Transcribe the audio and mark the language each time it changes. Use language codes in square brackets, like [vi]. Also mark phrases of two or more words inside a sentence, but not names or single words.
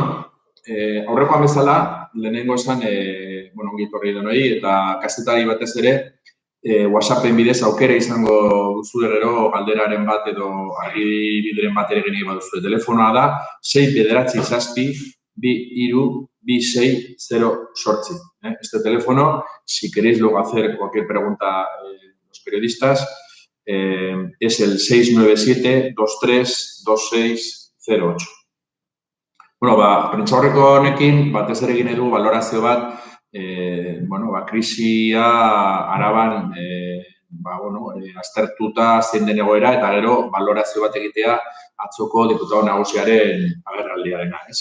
[eu] Aurrekoan bezala, lehenengo esan, ongi etorri denoi, eta kazetari batez ere, WhatsAppen bidez aukera izango duzu gero galderaren bat edo argibideren bat ere egin baduzu. Telefonoa da 6-9-7-2-2-6-0-8. [es] Este teléfono, si queréis luego hacer cualquier pregunta los periodistas, es el 697-23-2608. [eu] Prentsaurreko honekin, batez ere egin edu valorazio bat, krisia Araban aztertuta zein den egoera eta gero valorazio bat egitea atzoko diputatu nagusiaren agerraldiarena, ez?